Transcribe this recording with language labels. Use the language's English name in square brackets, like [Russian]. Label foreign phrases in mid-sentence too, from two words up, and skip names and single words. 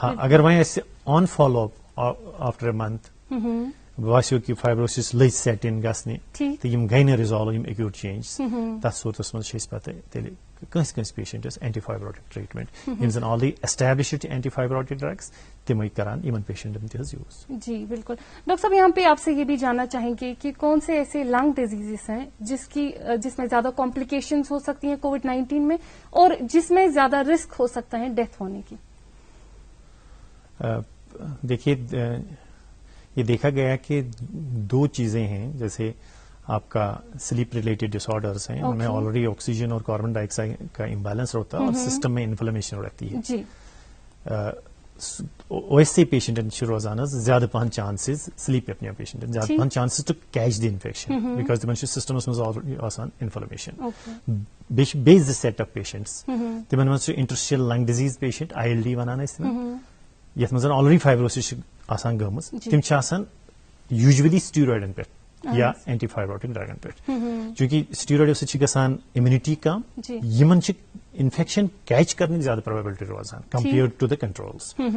[Kashmiri] ہاں اگر وۄنۍ اسہِ [English] on follow up after a month [Kashmiri] باسیو کہِ فایبروسس لٔج [English] set in [Kashmiri] گژھنہِ تہٕ یِم گٔے نہٕ رِزالو یِم [English] acute changes [Kashmiri] تتھ صوٗرتس منٛز چھِ أسۍ پتہٕ تیٚلہِ کٲنٛسہِ کٲنٛسہِ پیشنٹس [English] anti fibrotic treatment [Kashmiri] یِم زن [English] already established [Kashmiri] چھِ [English] anti fibrotic drugs [Kashmiri] تِمے کران یِمن پیشنٹن تہِ حظ یوٗز. [Urdu] جی بالکل. ڈاکٹر صاحب یہاں پہ آپ سے یہ بھی جاننا چاہیں گے کہ کون سے ایسے [English] lung diseases [Urdu] ہیں جس میں زیادہ کمپلیکیشنز ہو سکتی ہیں کووڈ-19 میں اور جس میں زیادہ رسک ہو سکتا ہے ڈیتھ ہونے کی؟ دیکھیے یہ دیکھا گیا کہ 2 چیزیں ہیں. جیسے آپ کا [English] sleep related disorders [Urdu] ہیں ان میں آلریڈی آکسیجن اور [English] carbon dioxide [Urdu] کا امبیلنس ہوتا ہے اور سسٹم میں انفلمیشن رہتی ہے. جی [Kashmiri] ویسے پیشنٹن چھِ روزان زیادہ پہن چانسز [English] sleep apnea [Kashmiri] پیشنٹن زیادہ پہن [English] chances to catch the infection because [Kashmiri] تمن چھِ سسٹمس منٛز آلریڈی آسان انفلمیشن. بیٚیہِ چھِ بیٚیہِ 2 [English] set of patients [Kashmiri] تمن منٛز چھُ [English] interstitial lung disease patient ILD [Kashmiri] ونان أسۍ تِمن یتھ منٛز آلریڈی فایبروسس چھِ آسان گٔمٕژ تِم چھِ آسان یوٗجؤلی سٹیٖرویڈن پٮ۪ٹھ یا [English] anti fibrotic [Kashmiri] ڈرگن پٮ۪ٹھ چوٗنٛکہِ سٹیٖرویڈو سۭتۍ چھِ گژھان اِمیونٹی کم یِمن چھِ انفیکشن کیچ کرنٕچ زیادٕ پروبیبلٹی روزان [English] compared to the controls.